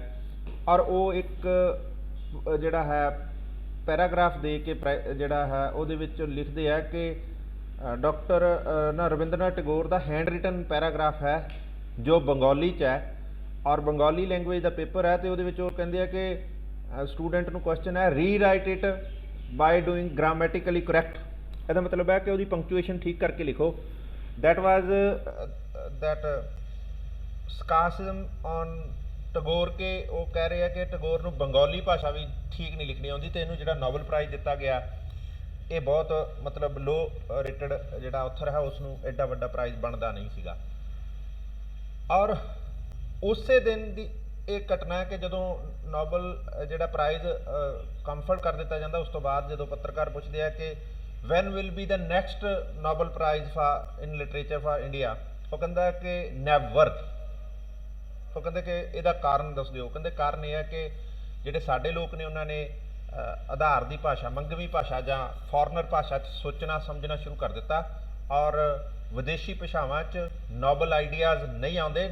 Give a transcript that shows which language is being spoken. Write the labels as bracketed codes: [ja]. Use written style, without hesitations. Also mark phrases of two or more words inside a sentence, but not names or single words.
[pa] ਔਰ ਉਹ ਇੱਕ ਜਿਹੜਾ ਹੈ ਪੈਰਾਗ੍ਰਾਫ ਦੇ ਕੇ ਜਿਹੜਾ ਹੈ ਉਹਦੇ ਵਿੱਚ ਲਿਖਦੇ ਆ ਕਿ ਡਾਕਟਰ ਰਵਿੰਦਰਨਾਥ ਟੈਗੋਰ ਦਾ [en] hand written paragraph [pa] ਹੈ ਜੋ ਬੰਗਾਲੀ 'ਚ ਹੈ ਔਰ ਬੰਗਾਲੀ ਲੈਂਗੁਏਜ ਦਾ ਪੇਪਰ ਹੈ। ਅਤੇ ਉਹਦੇ ਵਿੱਚ ਉਹ ਕਹਿੰਦੇ ਆ ਕਿ ਸਟੂਡੈਂਟ ਨੂੰ ਕੁਐਸਚਨ ਹੈ [en] rewrite it by doing grammatically correct. [pa] ਇਹਦਾ ਮਤਲਬ ਹੈ ਕਿ ਉਹਦੀ ਪੰਕਚੁਏਸ਼ਨ ਠੀਕ ਕਰਕੇ ਲਿਖੋ। [en] that was that sarcasm on [pa] ਟੈਗੋਰ ਕੇ ਉਹ ਕਹਿ ਰਹੇ ਆ ਕਿ ਟੈਗੋਰ ਨੂੰ ਬੰਗਾਲੀ ਭਾਸ਼ਾ ਵੀ ਠੀਕ ਨਹੀਂ ਲਿਖਣੀ ਆਉਂਦੀ ਅਤੇ ਇਹਨੂੰ ਜਿਹੜਾ ਨੋਬਲ ਪ੍ਰਾਈਜ਼ ਦਿੱਤਾ ਗਿਆ ਇਹ ਬਹੁਤ ਮਤਲਬ [en] low rated [pa] ਜਿਹੜਾ ਆਥਰ ਹੈ ਉਸ ਨੂੰ ਐਡਾ ਵੱਡਾ ਪ੍ਰਾਈਜ਼ ਬਣਦਾ ਨਹੀਂ ਸੀਗਾ। ਔਰ ਉਸੇ ਦਿਨ ਦੀ ਇਹ ਘਟਨਾ ਹੈ ਕਿ ਜਦੋਂ ਨੋਬਲ ਜਿਹੜਾ ਪ੍ਰਾਈਜ਼ ਕੰਫਰਟ ਕਰ ਦਿੱਤਾ ਜਾਂਦਾ ਉਸ ਤੋਂ ਬਾਅਦ ਜਦੋਂ ਪੱਤਰਕਾਰ ਪੁੱਛਦੇ ਆ ਕਿ [en] when will be the next Nobel Prize for in literature for India, [pa] ਉਹ ਕਹਿੰਦਾ ਕਿ never। ਉਹ ਕਹਿੰਦੇ ਕਿ ਇਹਦਾ ਕਾਰਨ ਦੱਸ ਦਿਓ। ਕਹਿੰਦੇ ਕਾਰਨ ਇਹ ਹੈ ਕਿ ਜਿਹੜੇ ਸਾਡੇ ਲੋਕ ਨੇ ਉਹਨਾਂ ਨੇ ਆਧਾਰ ਦੀ ਭਾਸ਼ਾ, ਮੰਗਵੀ ਭਾਸ਼ਾ ਜਾਂ ਫੋਰਨਰ ਭਾਸ਼ਾ 'ਚ ਸੋਚਣਾ ਸਮਝਣਾ ਸ਼ੁਰੂ ਕਰ ਦਿੱਤਾ ਔਰ ਵਿਦੇਸ਼ੀ ਭਾਸ਼ਾਵਾਂ 'ਚ [en] noble ideas [pa] ਨਹੀਂ ਆਉਂਦੇ।